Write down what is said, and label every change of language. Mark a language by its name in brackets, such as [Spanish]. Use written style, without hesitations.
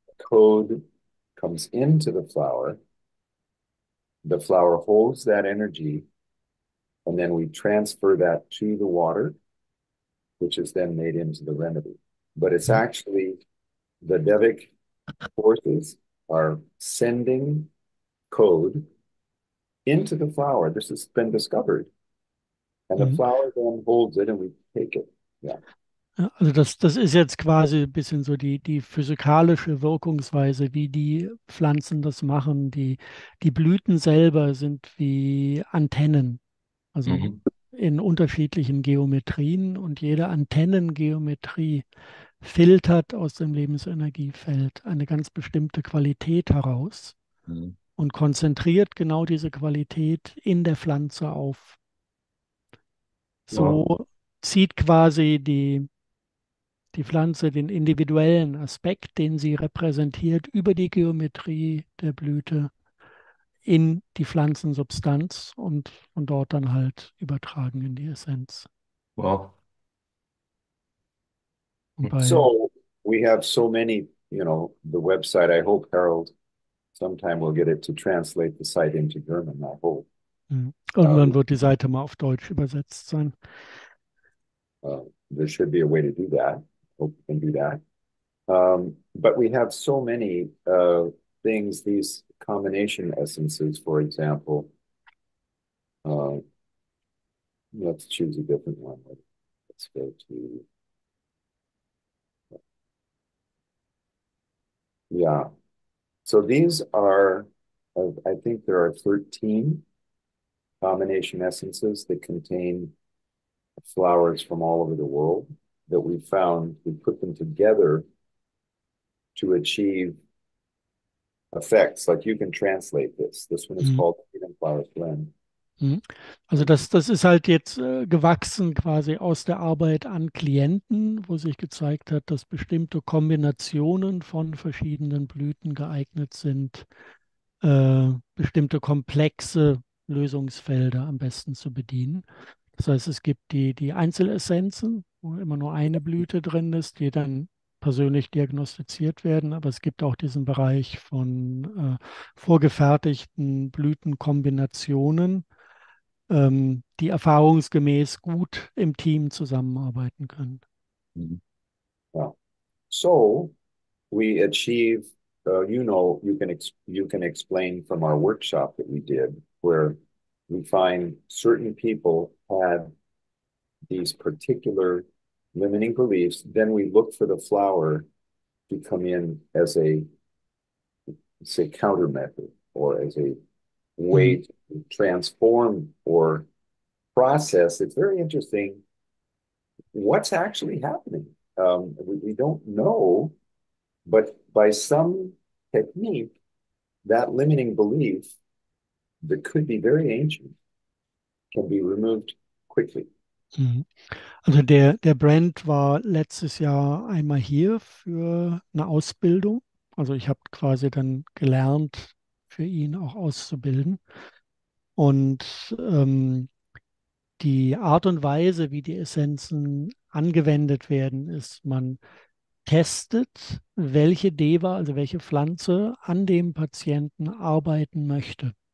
[English] Code comes into the flower. The flower holds that energy, and then we transfer that to the water, which is then made into the remedy. But it's actually the Devic forces are sending code into the flower. This has been discovered. And the Mhm. flower then holds it and we take it. Yeah. [German] Ja, also das ist jetzt quasi ein bisschen so die physikalische Wirkungsweise, wie die Pflanzen das machen. Die Blüten selber sind wie Antennen, also Mhm. in unterschiedlichen Geometrien, und jede Antennengeometrie filtert aus dem Lebensenergiefeld eine ganz bestimmte Qualität heraus Mhm. und konzentriert genau diese Qualität in der Pflanze auf. Wow. So zieht quasi die Pflanze den individuellen Aspekt, den sie repräsentiert, über die Geometrie der Blüte in die Pflanzensubstanz und von dort dann halt übertragen in die Essenz. Wow. Und bei, [English] So we have so many, the website. I hope Harold sometime we'll get it to translate the site into German. I hope. [German] irgendwann wird die Seite mal auf Deutsch übersetzt sein. [English] There should be a way to do that. Hope we can do that. But we have so many things, these combination essences, for example, let's choose a different one. Let's go to, yeah. So these are, I think there are 13 combination essences that contain flowers from all over the world that we found. We put them together to achieve effects. Like you can translate this. This one is called Freedom Flowers Blend. [German] Also das ist halt jetzt gewachsen quasi aus der Arbeit an Klienten, wo sich gezeigt hat, dass bestimmte Kombinationen von verschiedenen Blüten geeignet sind, bestimmte komplexe Lösungsfelder am besten zu bedienen. Das heißt, es gibt die Einzelessenzen, wo immer nur eine Blüte drin ist, die dann persönlich diagnostiziert werden, aber es gibt auch diesen Bereich von vorgefertigten Blütenkombinationen, die erfahrungsgemäß gut im Team zusammenarbeiten können. Yeah. [English] So we achieve, you can explain from our workshop that we did, where we find certain people had these particular limiting beliefs. Then we look for the flower to come in as a, say, countermeasure or as a way to transform or process. It's very interesting what's actually happening. We don't know, but by some technique, that limiting belief that could be very ancient can be removed quickly. [German] Also der Bernt war letztes Jahr einmal hier für eine Ausbildung. Also ich habe quasi dann gelernt, für ihn auch auszubilden. Und die Art und Weise, wie die Essenzen angewendet werden, ist, man testet, welche Deva, also welche Pflanze an dem Patienten arbeiten möchte.